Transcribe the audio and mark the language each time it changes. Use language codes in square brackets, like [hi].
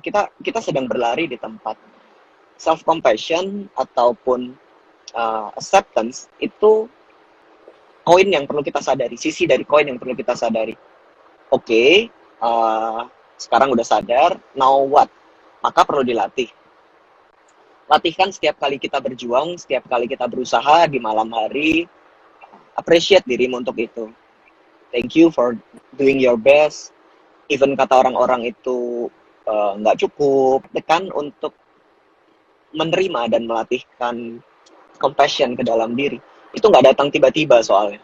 [id] Kita sedang berlari di tempat. Self-compassion ataupun acceptance itu koin yang perlu kita sadari, sisi dari koin yang perlu kita sadari. Oke, sekarang udah sadar, now what? Maka perlu dilatih. Latihkan setiap kali kita berjuang, setiap kali kita berusaha di malam hari. Appreciate dirimu untuk itu. [en] Thank you for doing your best. [id] Even kata orang-orang itu nggak cukup, tekan untuk menerima dan melatihkan compassion ke dalam diri. Itu nggak datang tiba-tiba soalnya.